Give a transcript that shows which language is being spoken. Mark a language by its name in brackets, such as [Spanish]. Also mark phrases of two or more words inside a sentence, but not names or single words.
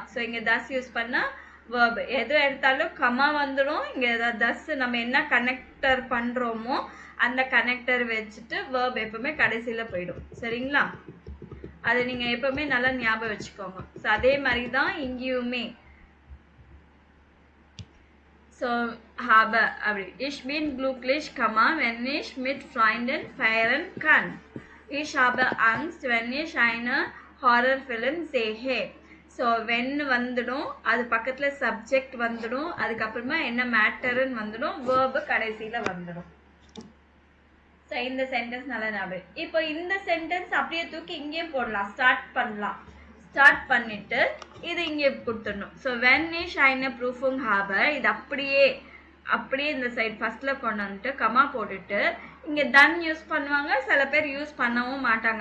[Tamil] ஸோ இங்கே தஸ் யூஸ் பண்ணால் வேர்ப் எது எடுத்தாலும் கமா வந்துடும். இங்கே தஸ் நம்ம என்ன கனெக்டர் பண்ணுறோமோ அந்த கனெக்டர் வச்சுட்டு வேர்ப் எப்பவுமே கடைசியில் போயிடும். சரிங்களா? அதை நீங்கள் எப்பவுமே நல்லா ஞாபகம் வச்சுக்கோங்க. ஸோ அதே மாதிரி தான் இங்கேயுமே. [German] ஸோ habe அப்படி ich bin glücklich, wenn ich mit Freunden feiern kann. Ich habe Angst, wenn ich eine Horrorfilm sehe. [Tamil] ஸோ வென் வந்துடும், அது பக்கத்தில் சப்ஜெக்ட் வந்துடும், அதுக்கப்புறமா என்ன மேட்டருன்னு வந்துடும், வேர்பு கடைசியில் வந்துடும். ஸோ இந்த சென்டென்ஸ் நல்லா ஞாபகம். இப்போ இந்த சென்டென்ஸ் அப்படியே தூக்கி இங்கேயும் போடலாம், ஸ்டார்ட் பண்ணலாம். ஸ்டார்ட் பண்ணிட்டு இது இங்கே கொடுத்துடணும். ஸோ [German] Wenn ich eine Prüfung habe [Tamil] இது அப்படியே இந்த சைட் ஃபர்ஸ்ட்ல கொண்டு வந்துட்டு கமா போட்டுட்டு இங்கே டன் யூஸ் பண்ணுவாங்க, சில பேர் யூஸ் பண்ணவும் மாட்டாங்க.